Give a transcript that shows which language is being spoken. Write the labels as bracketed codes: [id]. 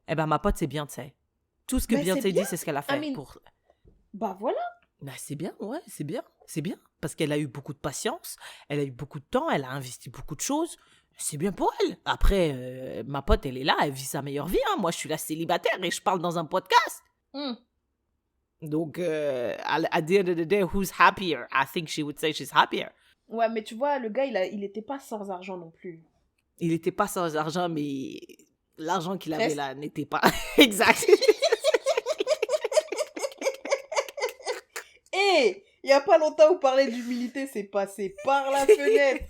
[fr] Eh ben, ma pote, c'est Beyoncé. Tout ce que Beyoncé dit, c'est ce qu'elle a fait. Bah voilà. Bah, c'est bien, ouais, c'est bien. Parce qu'elle a eu beaucoup de patience, elle a eu beaucoup de temps, elle a investi beaucoup de choses. C'est bien pour elle. Après, ma pote, elle est là, elle vit sa meilleure vie. Hein. Moi, je suis là célibataire et je parle dans un podcast. [en] Donc, at the end of the day, who's happier? I think she would say she's happier. [fr] Ouais, mais tu vois, le gars, il était pas sans argent non plus. Il était pas sans argent, mais l'argent qu'il avait là n'était pas... Exact. Hé, il y a pas longtemps, vous parlez d'humilité, c'est passé par la fenêtre.